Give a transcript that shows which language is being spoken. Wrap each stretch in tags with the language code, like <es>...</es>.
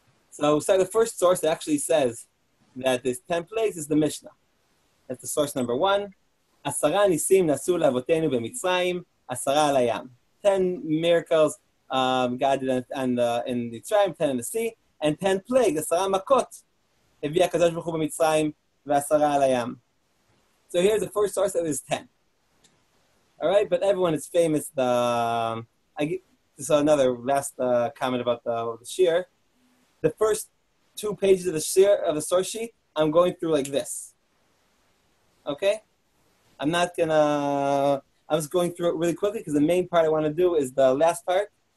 <en>So the first source that actually says that there's 10 plagues is the Mishnah. That's the source number 1.</en> <he>10 nisim nasu lavotenu b'Mitzrayim, 10 al hayam.</he> <en>10 miracles God did in Mitzrayim, 10 in the sea, and 10 plagues, 10 makot.</en> <he>הביא הקדוש ברוך הוא במצרים ו10 על הים.</he> <en>So here's the first source that is 10. All right, but everyone is famous. So another last comment about the shir. The first 2 pages of the shir of the source sheet, I'm going through like this. Okay, I'm just going through it really quickly because the main part I want to do is the last part.</en>